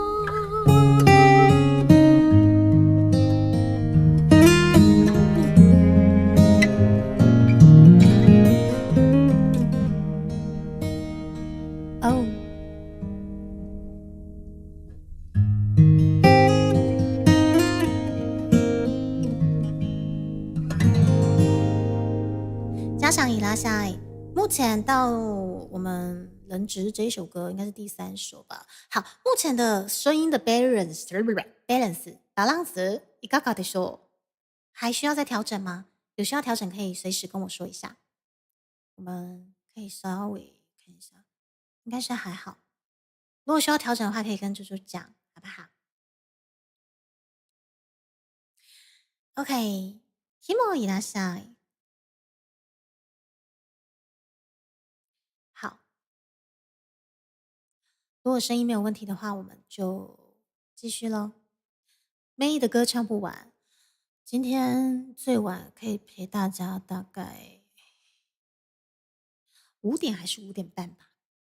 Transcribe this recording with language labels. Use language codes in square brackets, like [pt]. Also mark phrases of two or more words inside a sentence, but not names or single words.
[zh] 哦，加上伊拉夏，目前到我们人质这一首歌应该是第3首吧。好，目前的声音的 balance [ja] いかがでしょう？ [zh] 还需要再调整吗？有需要调整可以随时跟我说一下，我们可以稍微看一下，应该是还好。如果需要调整的话，可以跟猪猪讲，好不好 ？OK， [ja] ひもいらっしゃい。 [zh] 好，如果声音没有问题的话，我们就继续咯。May 的歌唱不完，今天最晚可以陪大家大概5点还是5点半吧。